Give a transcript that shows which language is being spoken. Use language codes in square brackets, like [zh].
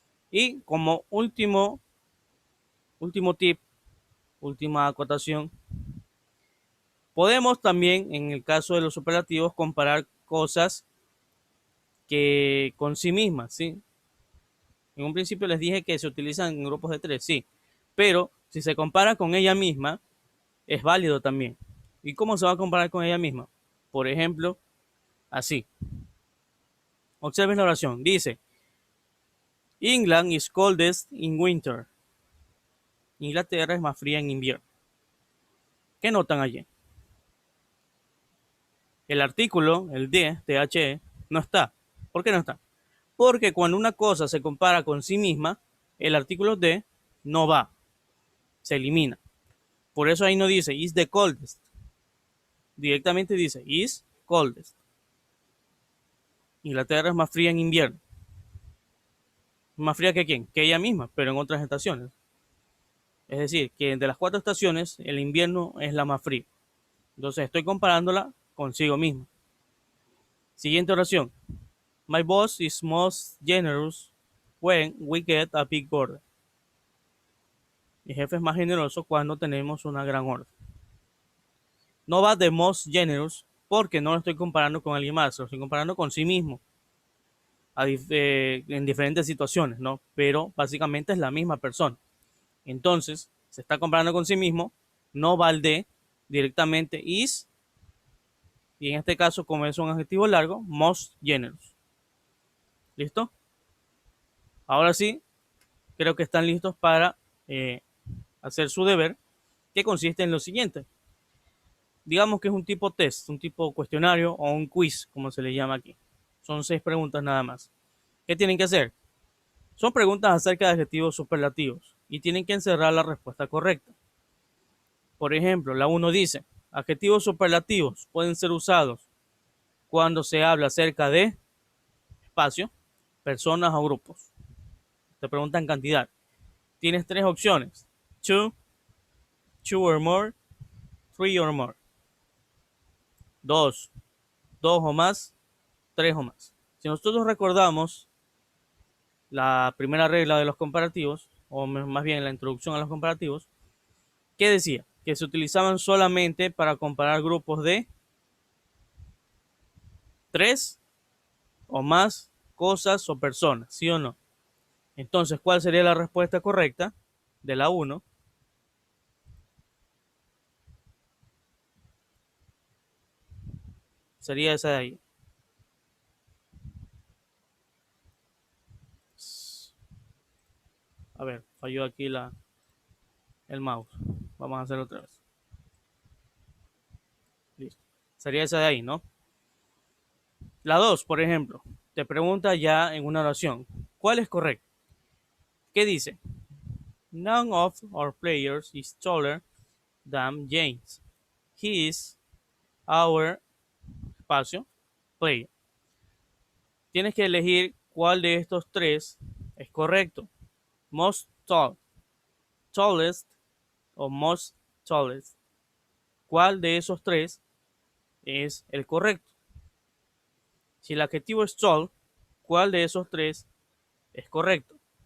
[es] Y como último tip, última acotación, podemos también, en el caso de los superlativos, comparar cosas que con sí mismas, ¿sí? En un principio les dije que se utilizan en grupos de 3, sí, pero si se compara con ella misma, es válido también. ¿Y cómo se va a comparar con ella misma? Por ejemplo, así. Observen la oración. [en] Dice, England is coldest in winter. [es] Inglaterra es más fría en invierno. ¿Qué notan allí? El artículo, el de, THE, no está. ¿Por qué no está? Porque cuando una cosa se compara con sí misma, el artículo de no va, se elimina. Por eso ahí no dice is the coldest. Directamente dice is coldest. Inglaterra es más fría en invierno. Más fría que quién? Que ella misma, pero en otras estaciones. Es decir, que de las 4 estaciones, el invierno es la más fría. Entonces estoy comparándola consigo misma. Siguiente oración. [en] My boss is most generous when we get a big order. [es] Mi jefe es más generoso cuando tenemos una gran orden. No va de most generous porque no lo estoy comparando con alguien más, lo estoy comparando con sí mismo en diferentes situaciones, ¿no? Pero básicamente es la misma persona. Entonces, se está comparando con sí mismo, no va al de, directamente is, y en este caso, como es un adjetivo largo, most generous. ¿Listo? Ahora sí, creo que están listos para hacer su deber, que consiste en lo siguiente. Digamos que es un tipo test, un tipo cuestionario o un quiz, como se le llama aquí. Son 6 preguntas nada más. ¿Qué tienen que hacer? Son preguntas acerca de adjetivos superlativos y tienen que encerrar la respuesta correcta. Por ejemplo, la 1 dice, adjetivos superlativos pueden ser usados cuando se habla acerca de espacio, personas o grupos. Te preguntan cantidad. Tienes 3 opciones. [en] Two, two or more, three or more. [es] 2, 2 o más, 3 o más. Si nosotros recordamos la primera regla de los comparativos, o más bien la introducción a los comparativos, ¿qué decía? Que se utilizaban solamente para comparar grupos de 3 o más cosas o personas, ¿sí o no? Entonces, ¿cuál sería la respuesta correcta de la 1? Sería esa de ahí. A ver, falló aquí el mouse. Vamos a hacerlo otra vez. Listo. Sería esa de ahí, ¿no? La 2, por ejemplo, te pregunta ya en una oración, ¿cuál es correcto? ¿Qué dice? [en] None of our players is taller than James. He is our espacio player. [es] Tienes que elegir cuál de estos 3 es correcto. [en] Most tall, tallest o most tallest. [es] ¿Cuál de esos 3 es el correcto? Si el adjetivo es tall, ¿cuál de esos 3 es correcto?